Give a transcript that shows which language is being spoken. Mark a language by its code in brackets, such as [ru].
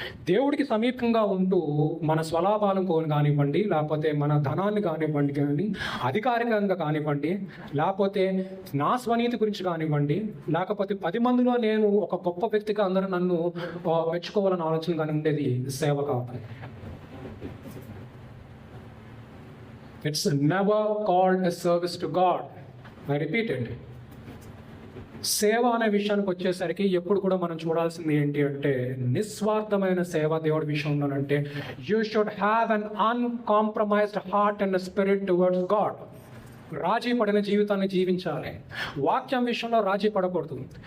[te] దేవుడికి సమీపంగా ఉంటూ మన స్వలాభాలను కానివ్వండి, లేకపోతే మన ధనాన్ని కానివ్వండి, కానీ అధికారికంగా కానివ్వండి, లేకపోతే నా స్వనీతి గురించి కానివ్వండి, లేకపోతే 10 మందిలో నేను ఒక గొప్ప వ్యక్తిగా అందరూ నన్ను మెచ్చుకోవాలని ఆలోచన కానీ ఉండేది సేవ కావాలి. [en] It's never called a service to God. I repeat it. [te] సేవ అనే విషయానికి వచ్చేసరికి ఎప్పుడు కూడా మనం చూడాల్సింది ఏంటి అంటే నిస్వార్థమైన సేవ దేవుడి విషయంలో అంటే [en] You should have an uncompromised heart and spirit towards God. [te] రాజీ పడిన జీవితాన్ని జీవించాలి. వాక్యం విషయంలో రాజీ పడకూడదు.